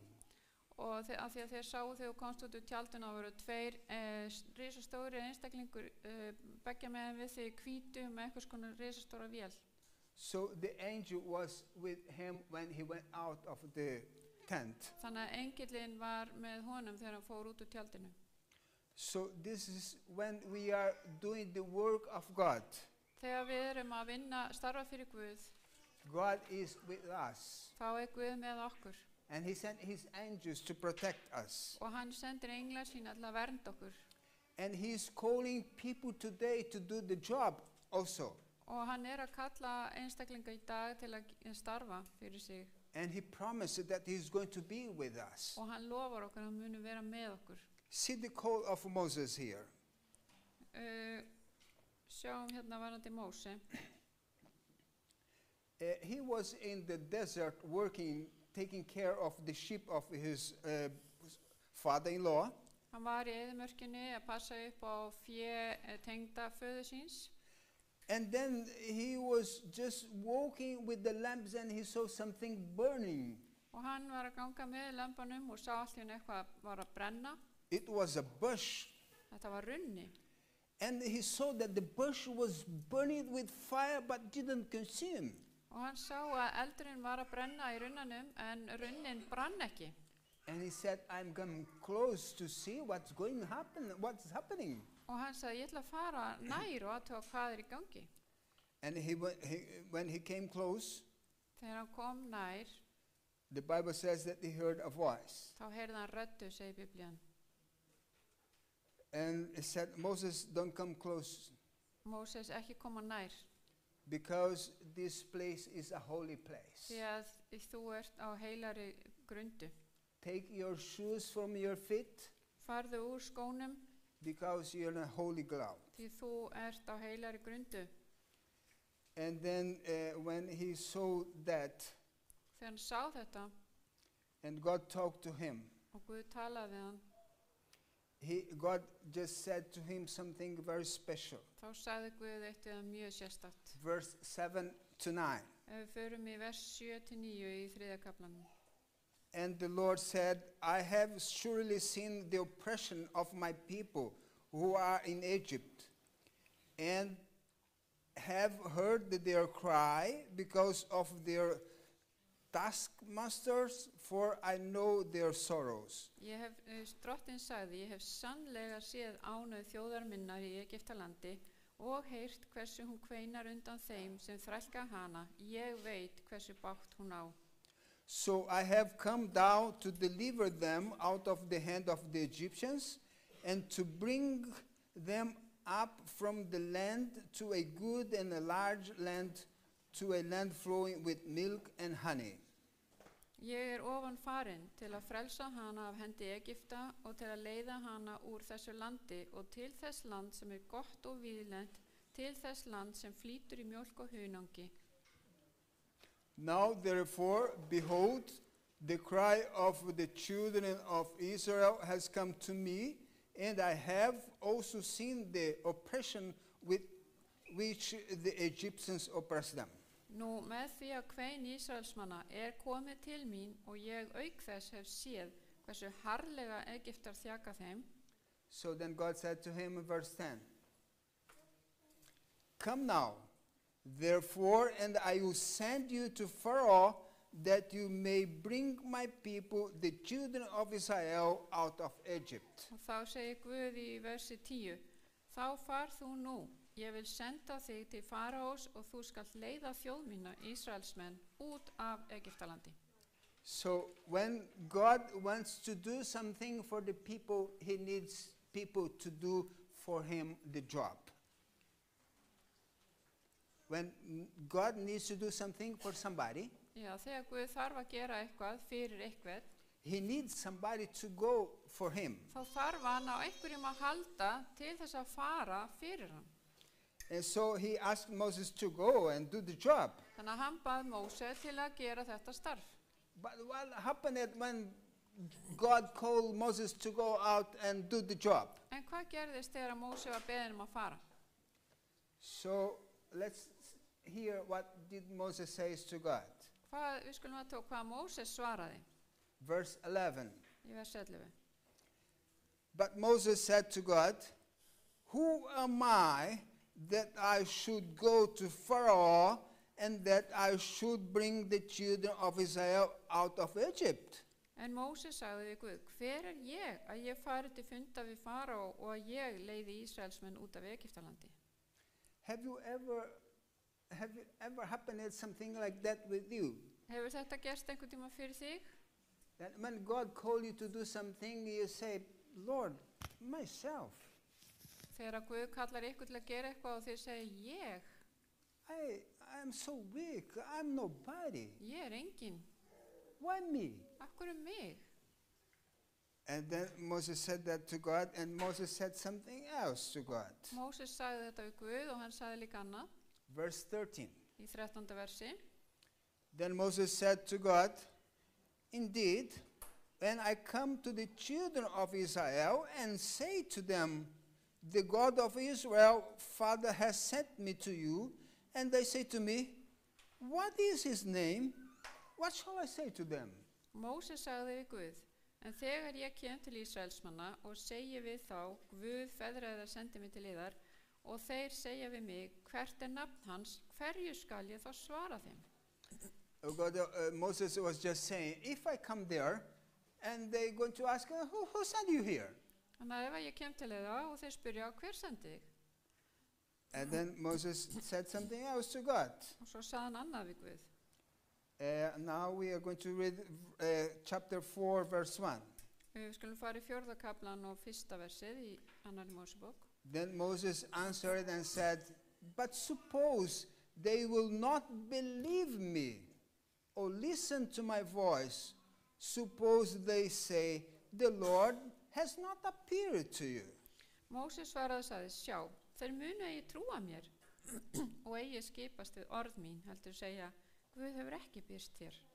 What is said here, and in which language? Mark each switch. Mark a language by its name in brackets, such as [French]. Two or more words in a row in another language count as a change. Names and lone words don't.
[Icelandic] og af því að þeir sáu þegar þú komst út úr tjaldinu, þá voru tveir risastóri einstaklingur beggja megin við þig í hvítu með einhvers konar risastóra vél. [English] So the angel was with him when he went out of the tent. [Icelandic] Þannig að engillinn var með honum þegar hann fór út úr tjaldinu. [English] So this is when we are doing the work of God. [Icelandic] Þegar við erum að starfa fyrir Guð, [English] God is with us. [Icelandic] þá Guð með okkur. [English] And he sent his angels to protect us. [Icelandic] Og hann sendir englar sína til að vernda okkur. [English] And he's calling people today to do the job also. [Icelandic] Og hann að kalla einstaklinga í dag til að starfa fyrir sig. [English] And he promised that he's going to be with us. [Icelandic] Og hann lofar okkur að hann muni vera með okkur. [English] See the call of Moses here. [Icelandic] Sjáum hérna varandi Móse. [English] He was in the desert working, taking care of the sheep of his father-in-law. [Icelandic] Hann var í eyðimörkinni að passa upp á tengda föður síns. [English] And then he was just walking with the lamps and he saw something burning. [Icelandic] Og hann var að ganga með lampanum og sá allt í henni eitthvað var að brenna. [English] It was a bush. [Icelandic] Þetta var runni. [English] And he saw that the bush was burning with fire but didn't consume. [Icelandic] Og hann sá að eldurinn var að brenna í runnanum en runnin brann ekki. [English] And he said, I'm going close to see what's happening. [Icelandic] Og hann sagði, ég ætla að fara nær og aðtöga hvað í gangi. [English] And when he came close, [Icelandic] Þegar hann kom nær, [English] the Bible says that he heard a voice. [Icelandic] þá heyrði hann röddu, segir Biblían. [English] And it said, Moses, don't come close. [Icelandic] Móses, ekki koma nær. [English] because this place is a holy place. [Icelandic] því að þú ert á heilari grundu. [English] Take your shoes from your feet [Icelandic] Farðu úr skónum [English] because you're on a holy ground. [Icelandic] því þú ert á heilari grundu. [English] And then when he saw that, [Icelandic] Þegar hann sá þetta [English] and God talked to him, [Icelandic] og Guð talaði við hann, [English] God just said to him something very special. [Icelandic] þá sagði Guð eitt eða mjög sérstakt. [English] Verse 7 to 9. [Icelandic] Ef við förum í vers 7-9 í 3. kaflanum. [English] And the Lord said, I have surely seen the oppression of my people who are in Egypt, and have heard their cry because of their taskmasters, for I know their sorrows. [Icelandic] Drottinn sagði, ég hef sannlega séð ánauð þjóðar minnar í Egyptalandi og heyrt hversu hún kveinar undan þeim sem þrælka hana. Ég veit hversu bágt hún á. [English] So I have come down to deliver them out of the hand of the Egyptians, and to bring them up from the land to a good and a large land, to a land flowing with milk and honey. [Icelandic] Ég ofan farin til að frelsa hana af hendi Egypta og til að leiða hana úr þessu landi og til þess land sem gott og víðlent, til þess land sem flýtur í mjólk og hunangi. [English] Now therefore, behold, the cry of the children of Israel has come to me, and I have also seen the oppression with which the Egyptians oppress them. [Icelandic] Nú með því að kvein Ísraelsmanna komið til mín og ég auk þess hef séð hversu harðlega Egyptar þjaka þeim. [English] So then God said to him in verse 10, Come now, therefore, and I will send you to Pharaoh, that you may bring my people, the children of Israel, out of Egypt. [Icelandic] Og þá segir Guð í versi 10, Þá far þú nú, ég vil senda þig til Faraós og þú skalt leiða þjóð mína, Ísraelsmenn, út af Egyptalandi. [English] So when God wants to do something for the people, he needs people to do for him the job. When God needs to do something for somebody, [Icelandic] Já, þegar Guð þarf að gera eitthvað fyrir eitthvað, [English] he needs somebody to go for him. [Icelandic] þá þarf hann á einhverjum að halda til þess að fara fyrir hann. [English] And so he asked Moses to go and do the job. [Icelandic] Þannig að hann bað Móse til að gera þetta starf. [English] But what happened when God called Moses to go out and do the job? [Icelandic] En hvað gerðist þegar að Móse var beðinn að fara? [English] So let's hear what did Moses says to God. [Icelandic] Við skulum að tók hvað Móses svaraði [English] Verse 11. [Icelandic] í vers 11. [English] But Moses said to God, Who am I that I should go to Pharaoh and that I should bring the children of Israel out of Egypt? [Icelandic] En Móse sagði við Guð, hver ég að ég fari til funda við Faraó og að ég leiði Ísraelsmenn út af Egyptalandi? [English] Have you ever happened something like that with you? [Icelandic] Hefur þetta gerst einhvern tíma fyrir þig? [English] That when God called you to do something, you say, Lord, myself. [Icelandic] Þegar að Guð kallar ykkur til að gera eitthvað og þið segir ég [English] I'm so weak. I'm nobody. [Icelandic] er engin. [English] Why me? [Icelandic] Af hverju mig? [English] And then Moses said that to God, and Moses said something else to God. [Icelandic] Móses sagði þetta við Guð og hann sagði líka annað [English] Verse 13. [Icelandic] í 13. versi. [English] Then Moses said to God, Indeed, when I come to the children of Israel and say to them, The God of Israel, Father, has sent me to you, and they say to me, What is his name? What shall I say to them? [Icelandic] Móses sagði við Guð, en þegar ég kem til Ísraelsmanna og segi við þá, Guð feðraðir sendi mig til yðar, og þeir segja við mig, hvert nafn hans, hverju skal ég þá svara þeim? [English] Moses was just saying, if I come there, and they're going to ask, who sent you here? [Icelandic] Þannig að ef ég kem til yða og þeir spyrja, hver sendi þig? [English] And then Moses said something else to God. [Icelandic] Og svo sagði hann annað við Guð. [English] Now we are going to read chapter 4, verse 1. [Icelandic] Við skulum fara í 4. kaplan og 1. versið í annarri Mósebók. [English] Then Moses answered and said, But suppose they will not believe me or listen to my voice. Suppose they say, the Lord has not appeared to you. [Icelandic] Móses svaraði og sagði, sjá, þeir munu eigi trúa mér og eigi skipast við orð mín, heldur segja, Guð hefur ekki birst þér.